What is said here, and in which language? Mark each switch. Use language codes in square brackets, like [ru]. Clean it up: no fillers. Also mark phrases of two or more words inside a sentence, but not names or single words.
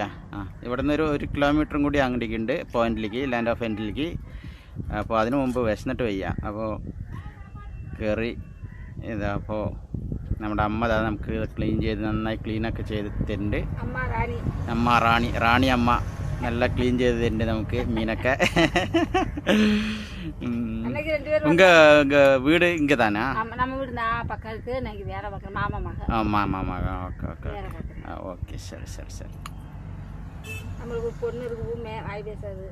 [ml] ഇവിടെ നിന്ന് ഒരു കിലോമീറ്ററും കൂടി അങ്ങോട്ടേക്കുണ്ട് പോയിന്റിലേക്ക്, ലാൻഡ് ഓഫ് എൻഡിലേക്ക്. അപ്പോൾ അതിനു മുമ്പ് വിശന്നിട്ട് വയ്യ. അപ്പോൾ കയറി ഇതാ. അപ്പോൾ നമ്മുടെ അമ്മ നമുക്ക് ക്ലീൻ ചെയ്ത് നന്നായി ക്ലീനൊക്കെ ചെയ്ത് തരുന്നുണ്ട്. [ta] അമ്മ റാണി അമ്മ நல்லா க்ளீன் செய்து தருண்டு நமக்கு மீனக்கை. உங்கள் வீடு இங்கே தானே? நம்ம வீடு நான் பக்கம் இருக்குது. எனக்கு வேற பக்கம் மாமா மகன். மாமா மகன். ஓகே ஓகே ஓகே. சரி. நம்மளுக்கு ஒரு பொண்ணு இருக்கு, ஊமை, வாய் பேசாது.